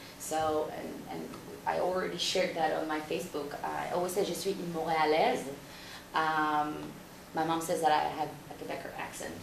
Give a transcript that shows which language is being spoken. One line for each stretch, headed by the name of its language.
English: So, and I already shared that on my Facebook. I always say,
French: je suis une Montréalaise.
English: My mom says that I have a Quebecer accent.